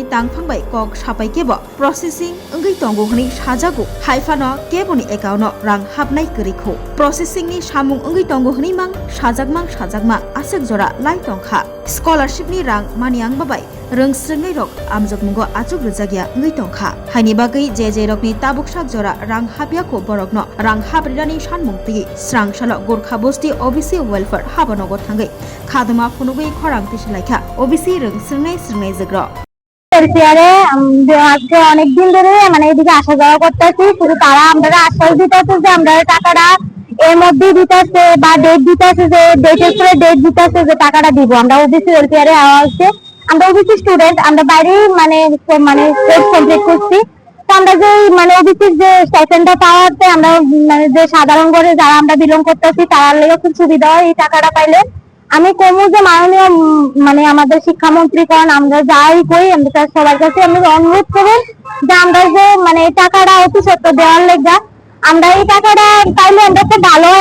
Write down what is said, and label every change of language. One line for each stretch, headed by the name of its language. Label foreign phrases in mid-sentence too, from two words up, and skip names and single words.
Kok Borok: tangphangbai kok sapai kebo processing ngai tongo hni sajago haifano keboni account no rang habnai korikho processing ni samung ngai tongo hni mang sajakma asek jora lai tongkha scholarship ni rang maniang babai rang srngai rok amjok mungo achuk rijagya ngai tongkha haini bagai je rokni tabuk sakjora rang habya ko borok no rang habrirani sanmung tigi srangsalo Gorkha Bosti
English: OBC welfare
Kok Borok: habanogo thangai khadma phunugui khorang tislaikha OBC rang srnai jagro
Bangla: আজকে অনেকদিন ধরে মানে এদিকে আসা যাওয়া করতেছি শুধু তারা আমরা আশ্বাস দিতেছে যে আমরা টাকাটা এর মধ্যে দিতেছে বা ডেট দিতেছে যে ডেটের পরে ডেট দিতেছে যে টাকাটা দিব আমরা
English: OBC welfare
Bangla: আসছে আমরা
English: OBC student
Bangla: আমরা বাইরে মানে
English: course complete
Bangla: করছি তো আমরা যে মানে ওবিসির যে স্টাইপেন্ডটা পাওয়াতে আমরা মানে যে সাধারণ করে যারা আমরা বিলং করতেছি তার লেগে খুব সুবিধা হয় এই টাকাটা পাইলে আমি কমু যে মাননীয় মানে আমাদের শিক্ষামন্ত্রী কারণ আমরা যাই করি আমরা তার সবার কাছে আমি অনুরোধ করব যে আমরা যে মানে টাকাটা অতি সত্য দেওয়ার লেগা আমরা এই টাকাটা পাইলে আমরা খুব ভালো হয়